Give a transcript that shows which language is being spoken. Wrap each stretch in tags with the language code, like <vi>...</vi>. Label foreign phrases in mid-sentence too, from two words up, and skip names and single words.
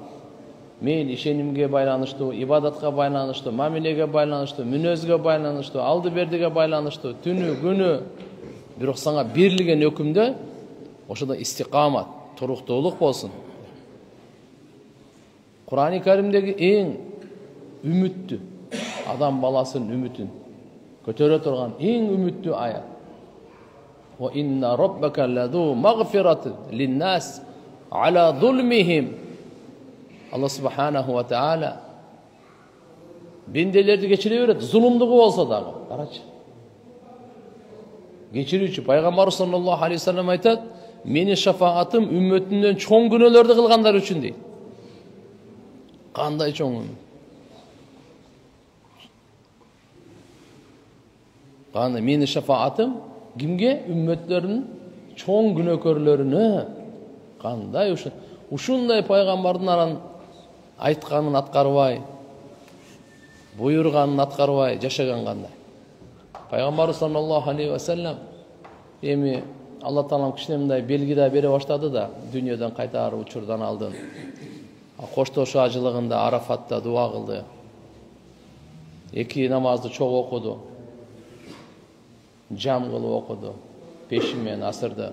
<ky>Мен ишенимге байланыштуу, ибадатка байланыштуу, мамилеге байланыштуу, мүнөзгө байланыштуу, алды бердиге байланыштуу, түнү, күнү. Бирок саңа берилген өкүмдө ошондо истикамат, туруктуулук болсун. Кур'ан-ы Каримдеги эң үмүттүү, адам баласынын үмүтүн көтөрө турган эң үмүттүү аят.</ky> <ar>وإن ربك لذو مغفرة للناس على ظلمهم.</ar> <ky>Аллах</ky> <ar>سبحانه وتعالى</ar> <ky>бенделерди кечире берет, зулумдугу болсо дагы. Карачы. Кечирүүчү пайгамбар</ky> <ar>صلى الله عليه وسلم</ar> <ky>айтат: "Менин шафаатым үммөтүмдөн чоң күнөөлөрдү кылгандар үчүн" дейт. Кандай чоң үмүт? Кандай менин шафаатым кимге? Үммөтлөрүнүн чоң күнөөкөрлөрүнө. Кандай ушундай пайгамбардын анан айтканын аткарбай, буйруганын аткарбай жашаган кандай? Пайгамбар</ky> <ar>صلى الله عليه وسلم</ar> <ky>эми Алла Таалам кичине мындай белги да бере баштады да, дүйнөдөн кайтар учурдан алдын. Коштошуу ажылыгында Арафатта дуа кылды. 2 намазды чоң окуду. Жам кылып окуду. Пешин менен асырды.</ky>